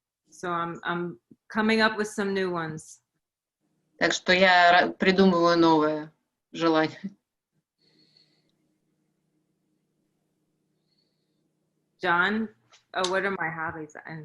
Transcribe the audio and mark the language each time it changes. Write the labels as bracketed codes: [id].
[en] So I'm coming up with some new ones. [ru] Так что я придумываю новое желание. [en] John, what are my hobbies?